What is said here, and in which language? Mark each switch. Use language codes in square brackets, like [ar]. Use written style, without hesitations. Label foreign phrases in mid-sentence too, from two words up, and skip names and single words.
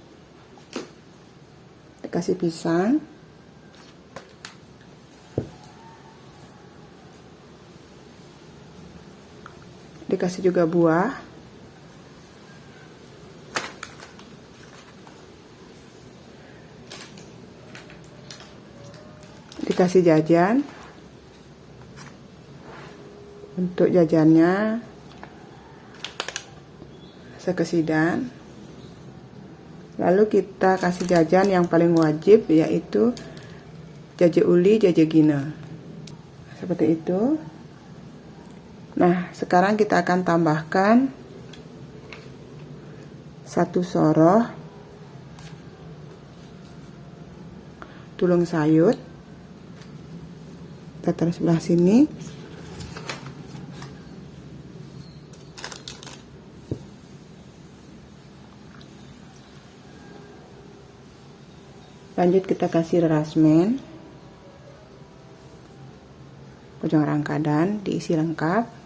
[id] Dikasih pisang, dikasih juga buah, dikasih jajan. Untuk jajannya sekesidan. Lalu kita kasih jajan yang paling wajib, yaitu jaje uli, jaje gina, seperti itu. Nah, sekarang kita akan tambahkan 1 soroh tulung sayur. Kita taruh sebelah sini. Lanjut kita kasih rerasmen, pojong rangkadan diisi lengkap.